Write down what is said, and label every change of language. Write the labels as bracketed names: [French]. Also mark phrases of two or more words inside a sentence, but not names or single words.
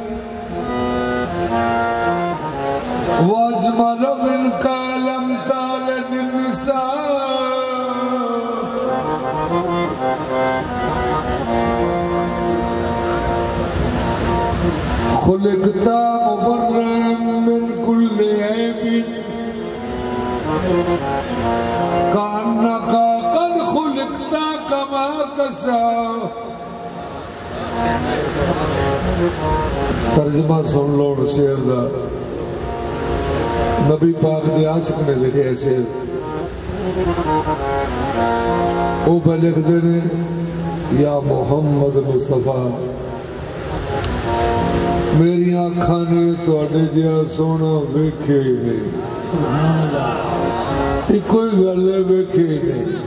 [Arabic] وأجمل منك لم تلد النساء، خلقت مبرأ من كل عيب، كأنك قد خلقت كما تشاء. [Punjabi] ਤਰਜਮਾ ਸੁਣ ਲੋ ਸ਼ੇਅਰ ਦਾ। ਨਬੀ ਪਾਕ ਦੇ ਆਸ਼ਿਕ ਨੇ ਲਿਖੇ ਐਸੇ, ਵੋ ਪੇ ਲਿਖਤੇ ਨੇ, ਯਾ ਮੋਹੰਮਦ ਮੁਸਤਫ਼ਾ ਮੇਰੀ ਅੱਖਾਂ ਨੇ ਤੁਹਾਡੇ ਜਿਹਾ ਸੋਹਣਾ ਵੇਖੇ ਨਹੀਂ, ਕੋਈ ਗਲ ਵੇਖੇ ਨਹੀਂ।